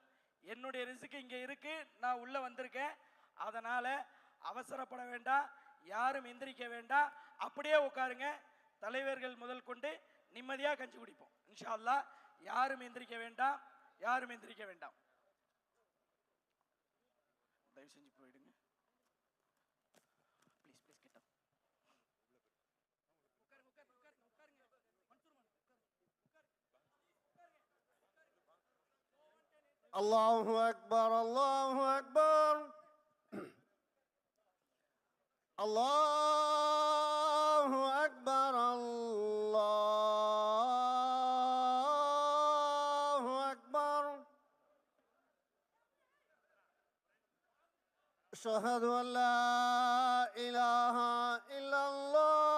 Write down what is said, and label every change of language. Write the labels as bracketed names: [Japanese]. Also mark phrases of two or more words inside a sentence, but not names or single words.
[Tamil] என்னுடைய ரிஸ்க் இங்கே இருக்கு, நான் உள்ளே வந்திருக்கேன். அதனால் அவசரப்பட வேண்டாம், யாரும் எந்திரிக்க வேண்டாம், அப்படியே உட்காருங்க. தலைவர்கள் முதல் கொண்டு நிம்மதியாக கஞ்சி குடிப்போம் [Arabic] إن شاء الله. [Tamil] யாரும் எந்திரிக்க வேண்டாம், யாரும் எந்திரிக்க வேண்டாம். தயவு செஞ்சு போயிடுங்க. [English] please please get up. [Arabic] الله أكبر الله أكبر الله أكبر الله أكبر أشهد أن لا إله إلا الله